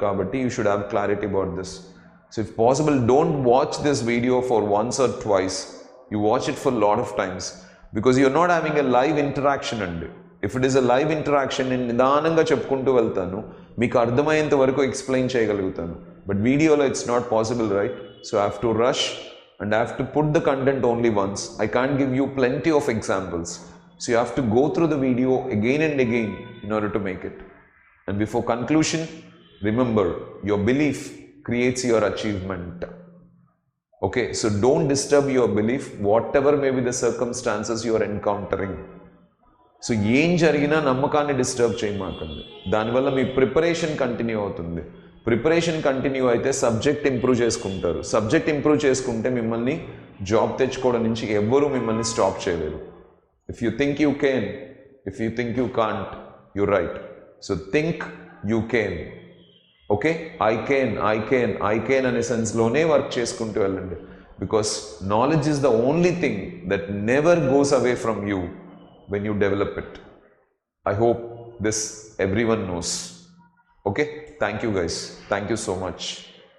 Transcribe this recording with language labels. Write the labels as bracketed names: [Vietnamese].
[English] కాబట్టి you should have clarity about this. So if possible don't watch this video for once or twice. You watch it for lot of times because you're not having a live interaction అండి. If it is a live interaction, [Telugu] నేను నిదానంగా చెప్పుకుంటూ వెళ్తాను, మీకు అర్థమయ్యేంత వరకు explain చేయగలుగుతాను. [English] But వీడియోలో it's not possible, right? So I have to rush and I have to put the content only once. I can't give you plenty of examples. So you have to go through the video again and again in order to make it. And before conclusion, remember, your belief creates your achievement. Okay, so don't disturb your belief, whatever may be the circumstances you are encountering. [Telugu] So ఏం జరిగినా నమ్మకాన్ని disturb చేయమాకండి. దానివల్ల మీ preparation continue అవుతుంది. Preparation continue అయితే subject improve చేసుకుంటారు. Subject improve చేసుకుంటే మిమ్మల్ని జాబ్ తెచ్చుకోవడం నుంచి ఎవ్వరూ మిమ్మల్ని స్టాప్ చేయలేరు. [English] If you think you can, if you think you can't, you right. So think you can. [Telugu] Okay, [English] I can [Telugu] అనే సెన్స్లోనే వర్క్ చేసుకుంటూ వెళ్ళండి. [English] Because knowledge is the only thing that never goes away from you when you develop it. I hope this everyone knows. Okay, thank you guys, thank you so much.